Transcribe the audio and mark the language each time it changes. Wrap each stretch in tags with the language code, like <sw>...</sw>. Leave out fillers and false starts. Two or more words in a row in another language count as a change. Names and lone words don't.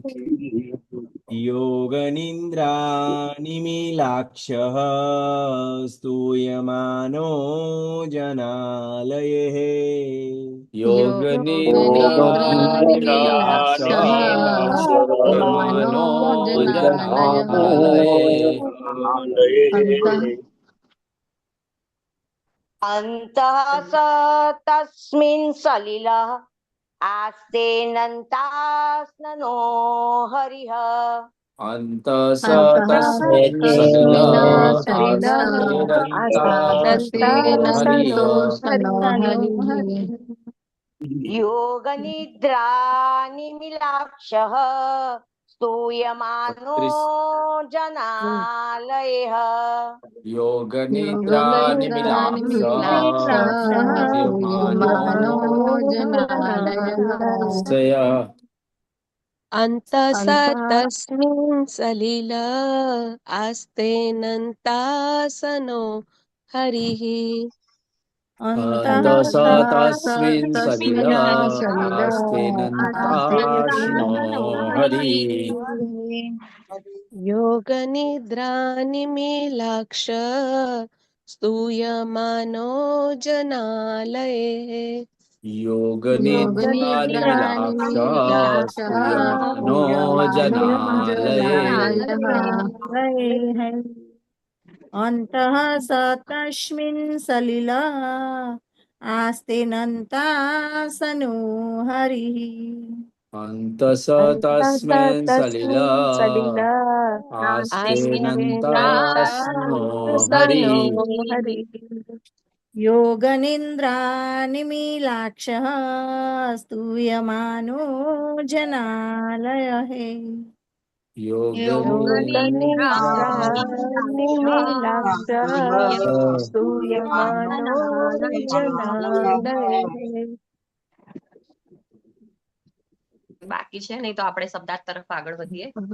<sa>યોગ નિદ્રાનિમીલાક્ષઃ સ્તૂયમાનો જનાલયૈઃ યોગ નિદ્રાનિમીલાક્ષઃ સ્તૂયમાનો જનાલયૈઃ अन्तः स तस्मिन् सलिलः आस्ते नन्तास्नो हरिः અંતઃ સ તસ્મિन् સલિલ આસ્તે નંતાસનો હરિઃ योगनिद्रानिमिलाक्षः स्तूयमानो जनालयः યોગ નિદ્રાનિમીલાક્ષઃ अन्तः तस्मिन् सलिल आस्ते नन्तासनो हरिः અંતઃ સ તસ્મિन् સલિલ આસ્તે નંતાસનો હરિઃ योगनिद्रानिमीलाक्ष स्तूयमानो जनालये યોગ નિદ્રાનિમીલાક્ષઃ સ્તૂયમાનો જનાલયૈઃ अन्तः स तस्मिन् सलिल आस्ते नन्तासनो हरिः અંતઃ સ તસ્મિन् સલિલ આસ્તે નંતાસનો હરિઃ योगनिन्द्रानिमीलाक्षः स्तूयमानो जनालयः યોગ</sa> <gu>બાકી છે નહીં તો આપણે શબ્દાર્થ તરફ આગળ વધીએ.</gu>